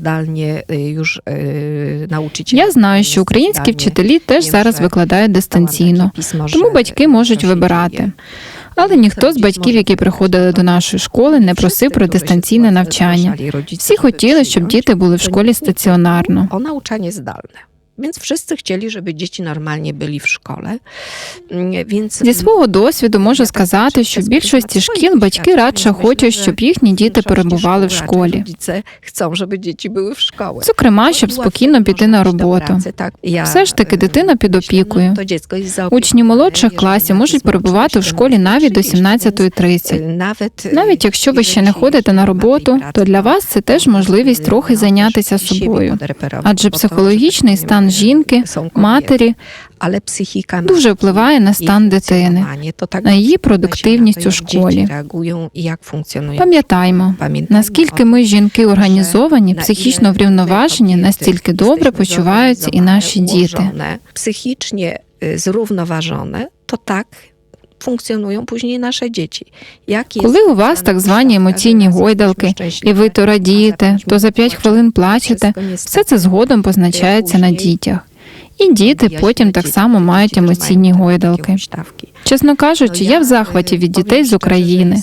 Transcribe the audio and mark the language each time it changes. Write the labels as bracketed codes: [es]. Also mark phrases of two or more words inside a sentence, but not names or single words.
[uk] Я знаю, що українські вчителі теж зараз викладають дистанційно, тому батьки можуть вибирати. Але ніхто з батьків, які приходили до нашої школи, не просив про дистанційне навчання. Всі хотіли, щоб діти були в школі стаціонарно. [pl] Więc wszyscy chcieli, żeby dzieci normalnie byli w szkole. [uk] Зі свого досвіду можу сказати, що в більшості шкіл батьки радше хочуть, щоб їхні діти перебували в школі. [pl] Chcą, żeby dzieci były w szkole. [uk] Зокрема, щоб спокійно піти на роботу. Все ж таки дитина під опікою. Учні молодших класів можуть перебувати в школі навіть до 17:30. Навіть якщо ви ще не ходите на роботу, то для вас це теж можливість трохи зайнятися собою. Адже психологічний стан жінки, матері дуже впливає на стан дитини, на її продуктивність у школі. Пам'ятаймо, наскільки ми, жінки, організовані, психічно врівноважені, настільки добре почуваються і наші діти. [pl] Psychicznie zrównoważone, to tak функціонують później nasze dzieci. [uk] Коли у вас так звані емоційні гойдалки, і ви то радієте, то за 5 хвилин плачете, все це згодом позначається на дітях. І діти потім так само мають емоційні гойдалки. Чесно кажучи, я в захваті від дітей з України.